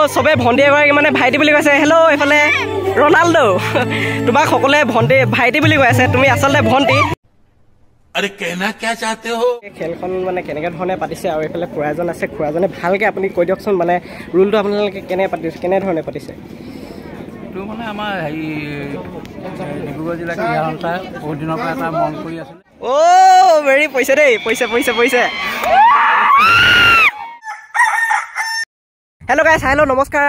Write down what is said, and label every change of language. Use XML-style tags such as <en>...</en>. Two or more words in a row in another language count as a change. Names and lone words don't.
<as>সবে ভণ্টি এগৰাকী মানে ভাইটি বুলি কৈছে। হেল্ল' এইফালে ৰনাল্ডো তোমাক সকলোৱে ভণ্টি ভাইটি বুলি কৈ আছে, তুমি আচলতে ভণ্টি।</as> <hi>अरे कहना क्या चाहते हो?</hi> <as>খেলখন মানে কেনেকৈ ধৰণে পাতিছে আৰু এইফালে খুৰাজন আছে, খুৰাজনে ভালকৈ আপুনি কৈ দিয়কচোন, মানে ৰুলটো আপোনালোকে কেনেধৰণে পাতিছে? এইটো মানে আমাৰ হেৰি ডিব্ৰুগড় জিলা ক্ৰীড়া সন্থাই বহুত দিনৰ পৰা এটা মন কৰি আছিলে। ভেৰি পইচা দেই, পইচা।</as> <en>hello guys,</en> <as>নমস্কাৰ।</as>